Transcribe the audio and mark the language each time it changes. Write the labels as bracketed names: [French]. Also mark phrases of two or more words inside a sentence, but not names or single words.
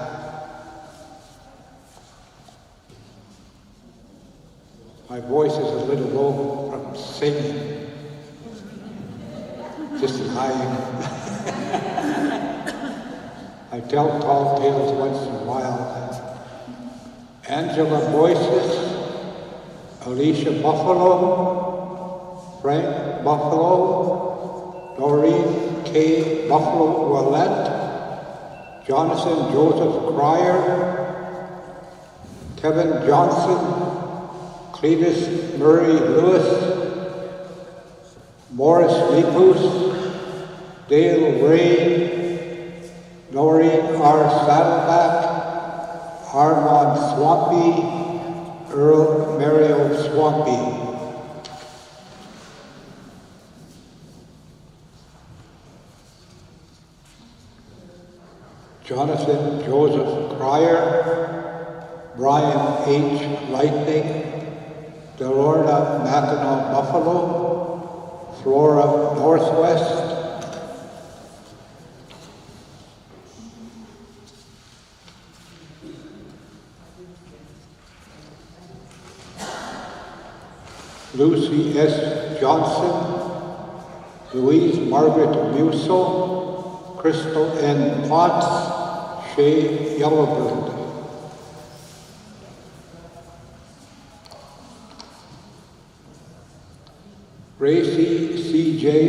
[English] My voice is a little low from singing. Just as I tell tall tales once in a while. Angela Boyces, Alicia Buffalo, Frank Buffalo, Doreen K. Buffalo Willette, Jonathan Joseph Cryer, Kevin Johnson, Cletus Murray Lewis, Morris Lepus, Dale Ray, Noreen R. Saddleback, Armand Swampy, Earl Mario Swampy. Jonathan Joseph Cryer, Brian H. Lightning, Delorna Mackinac Buffalo, Flora Northwest, Lucy S. Johnson, Louise Margaret Musso, Crystal N. Potts, Shay Yellowbird. Gracie C.J.